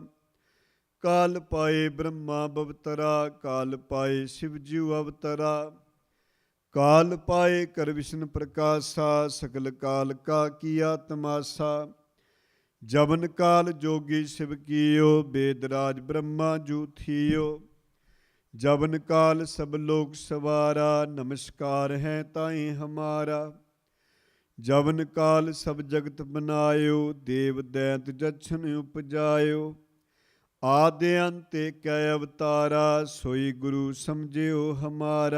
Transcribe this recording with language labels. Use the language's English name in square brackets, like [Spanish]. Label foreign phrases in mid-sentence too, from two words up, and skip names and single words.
[Hindi] काल पाए ब्रह्मा बवतरा, काल पाए शिव जीउ अवतरा। काल पाए कर विशन प्रकाशा, सकल काल का कीआ तमासा। जबन काल जोगी शिव कीओ, बेद राज ब्रह्मा जू थीओ। जबन काल सब लोक सवारा, नमस्कार है ताई हमारा। जबन काल सब जगत बनायो, देव दैत जछन उपजायो। आदि अंत कै अवतारा, सोई गुरु समझियो हमारा।